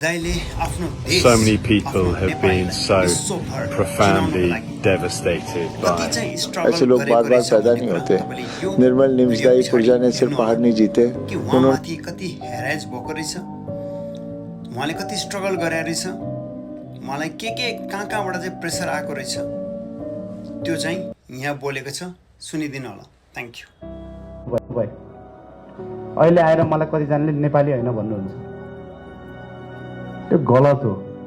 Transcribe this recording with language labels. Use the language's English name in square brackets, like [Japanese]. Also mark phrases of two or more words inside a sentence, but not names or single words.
[English] So many people have been so profoundly devastated by [Hindi] ऐसे लोग बार बार पैदा नहीं होते। निर्मल निम्सदाई पूर्जा ने सिर्फ पहाड़ नहीं जीते, [Nepali] उहाँमाथि कति हेराइज भएको रहेछ, उहाँले कति स्ट्रगल गरे रहेछ, उहाँलाई के कहाँबाट चाहिँ प्रेसर आएको रहेछ, त्यो चाहिँ यहाँ बोलेको छ, सुनिदिनु होला। [English] thank you. [Nepali] अहिले आएर मलाई कतिजनाले नेपाली होइन भन्नुहुन्छ, त्यो गलत हो।